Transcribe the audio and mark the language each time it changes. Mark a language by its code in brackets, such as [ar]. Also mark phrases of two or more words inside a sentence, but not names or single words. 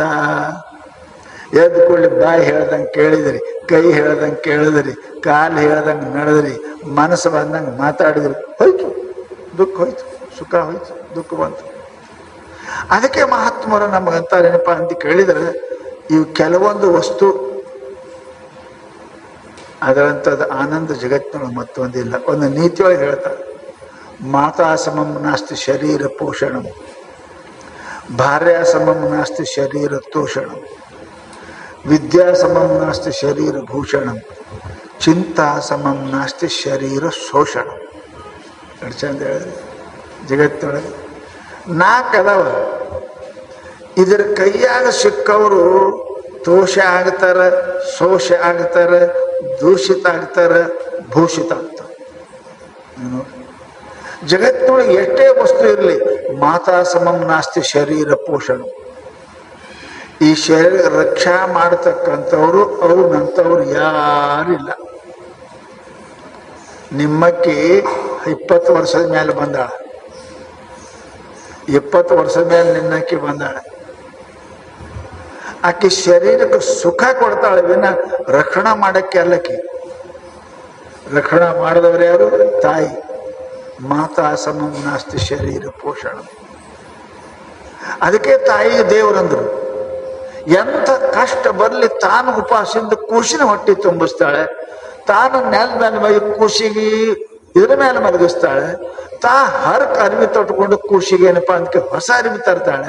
[kn] ಎದ್ದು ಕೂಡಲೇ ಬಾಯಿ ಹೇಳ್ದಂಗೆ ಕೇಳಿದ್ರಿ, ಕೈ ಹೇಳ್ದಂಗೆ ಕೇಳಿದ್ರಿ, ಕಾಲು ಹೇಳ್ದಂಗೆ ನಡೆದ್ರಿ, ಮನಸ್ಸು ಬಂದಂಗೆ ಮಾತಾಡಿದ್ರಿ, ಹೋಯ್ತು ದುಃಖ, ಹೋಯ್ತು ಸುಖ, ಹೋಯ್ತು ದುಃಖ ಬಂತು. ಅದಕ್ಕೆ ಮಹಾತ್ಮರು ನಮಗಂತಾರೇನಪ್ಪ ಅಂತ ಕೇಳಿದರೆ, ಇವು ಕೆಲವೊಂದು ವಸ್ತು ಅದರಂಥದ್ದು ಆನಂದ ಜಗತ್ತಿನೊಳಗೆ ಮತ್ತೊಂದಿಲ್ಲ. ಒಂದು ನೀತಿಯೊಳಗೆ ಹೇಳ್ತಾರೆ, [sa] ಮಾತಾ ಸಮಂ ನಾಸ್ತಿ ಶರೀರ ಪೋಷಣಂ, ಭಾರ್ಯ ಸಮಂ ನಾಸ್ತಿ ಶರೀರ ತೋಷಣಂ, ವಿದ್ಯಾ ಸಮಂ ನಾಸ್ತಿ ಶರೀರ ಭೂಷಣಂ, ಚಿಂತಾ ಸಮಂ ನಾಸ್ತಿ ಶರೀರ ಶೋಷಣಂ. [kn] ಎಷ್ಟು ಚಂದ ಹೇಳಿದ್ರಿ. ಜಗತ್ತಿನೊಳಗೆ 4 ಅದಾವ. ಇದರ ಕೈಯಾಗ ಸಿಕ್ಕವರು ತೋಷ ಆಗ್ತಾರ, ಶೋಷ ಆಗ್ತಾರ, ದೂಷಿತ ಆಗ್ತಾರ, ಭೂಷಿತ ಆಗ್ತಾರ. ಜಗತ್ತಿನೊಳಗೆ ಎಷ್ಟೇ ವಸ್ತು ಇರಲಿ, [sa] ಮಾತಾ ಸಮಂ ನಾಸ್ತಿ ಶರೀರ ಪೋಷಣ. [kn] ಈ ಶರೀರ ರಕ್ಷಾ ಮಾಡತಕ್ಕಂಥವ್ರು ಅವ್ರಂಥವ್ರು ಯಾರಿಲ್ಲ. ನಿಮ್ಮಕ್ಕಿ 20 ವರ್ಷದ ಮೇಲೆ ಬಂದಾಳ, 20 ವರ್ಷದ ಮೇಲೆ ನಿನ್ನಕ್ಕಿ ಬಂದಾಳ. ಆಕೆ ಶರೀರಕ್ಕೆ ಸುಖ ಕೊಡ್ತಾಳೆ ವಿನ ರಕ್ಷಣಾ ಮಾಡಕ್ಕೆ ಅಲ್ಲಕ್ಕೆ. ರಕ್ಷಣಾ ಮಾಡಿದವರು ಯಾರು? ತಾಯಿ. [sa] ಮಾತಾ ಸಮಂ ನಾಸ್ತಿ ಶರೀರ ಪೋಷಣ. [kn] ಅದಕ್ಕೆ ತಾಯಿ ದೇವರಂದ್ರು. ಎಂಥ ಕಷ್ಟ ಬರಲಿ ತಾನು ಉಪವಾಸದಿಂದ ಕೂಸಿನ ಹೊಟ್ಟೆ ತುಂಬಿಸ್ತಾಳೆ, ತಾನು ನೆಲದ ಮೇಲೆ ಮೈ ಕೂಸಿಗೆ ಇದ್ರ ಮೇಲೆ ಮಲಗಿಸ್ತಾಳೆ, ತಾ ಹರಕ ಅರಿವಿ ತೊಟ್ಕೊಂಡು ಕೂಸಿಗೆ ಏನಪ್ಪಾ ಅದಕ್ಕೆ ಹೊಸ ಅರಿವಿ ತರ್ತಾಳೆ.